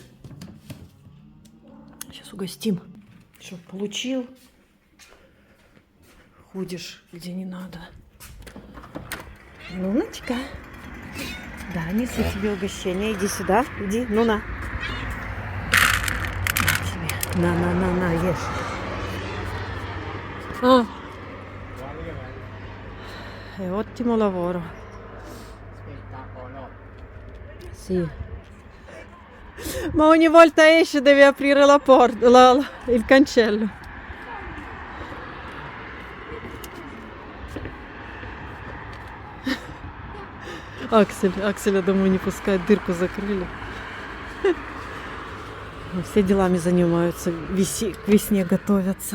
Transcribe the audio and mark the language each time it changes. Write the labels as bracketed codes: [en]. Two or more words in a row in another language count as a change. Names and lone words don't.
[ru] Сейчас угостим. Что, получил? Ходишь, где не надо. Нуночка. Да, несу тебе угощение. Иди сюда. Иди, Нуна. На, ешь. [it] È ottimo lavoro. Sì. Ma ogni volta esce deve aprire la porta, il cancello. [ru] Акселя домой не пускает, дырку закрыли. Все делами занимаются, к весне готовятся.